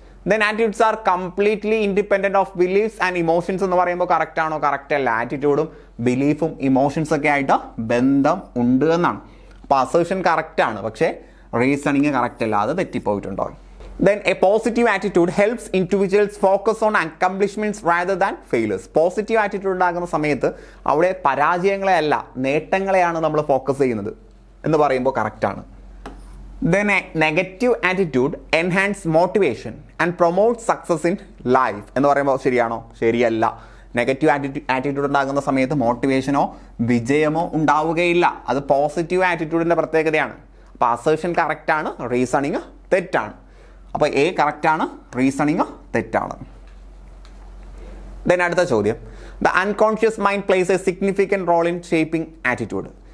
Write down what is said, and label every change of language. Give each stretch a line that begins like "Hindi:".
English: then attitudes are completely independent of beliefs and emotions
Malayalam: എന്ന് പറയുമ്പോൾ കറക്റ്റാണോ? Correct അല്ല. ആറ്റിറ്റ്യൂഡും ബിലീഫും emotions ഒക്കെ ആയിട്ട് ബന്ധം ഉണ്ട് എന്നാണ്. അപ്പോൾ അസേർഷൻ കറക്റ്റാണ്, പക്ഷേ റീസണിങ് കറക്റ്റ് അല്ല, അത് തെറ്റിപ്പോയിട്ടുണ്ടോ?
English: Then a positive attitude helps individuals focus on accomplishments rather than failures.
Malayalam: Positive attitude ഉണ്ടാകുന്ന സമയത്ത് അവിടെ പരാജയങ്ങളെ അല്ല നേട്ടങ്ങളെയാണ് നമ്മൾ ഫോക്കസ് ചെയ്യുന്നത് എന്ന് പറയുമ്പോൾ കറക്റ്റാണ്.
English: Then a negative attitude enhance motivation and promote success in life
Malayalam: എന്ന് പറയുമ്പോൾ ശരിയാണോ? ശരിയല്ല. നെഗറ്റീവ് ആറ്റിറ്റ്യൂഡ് ഉണ്ടാകുന്ന സമയത്ത് മോട്ടിവേഷനോ വിജയമോ ഉണ്ടാവുകയില്ല. അത് പോസിറ്റീവ് ആറ്റിറ്റ്യൂഡിൻ്റെ പ്രത്യേകതയാണ്. അപ്പോൾ അസേർഷൻ കറക്റ്റാണ്, റീസണിങ് തെറ്റാണ്. അപ്പോൾ എ കറക്റ്റാണ്, റീസണിങ് തെറ്റാണ്. ദെൻ അടുത്ത ചോദ്യം,
English: The unconscious mind plays a significant role in shaping attitude.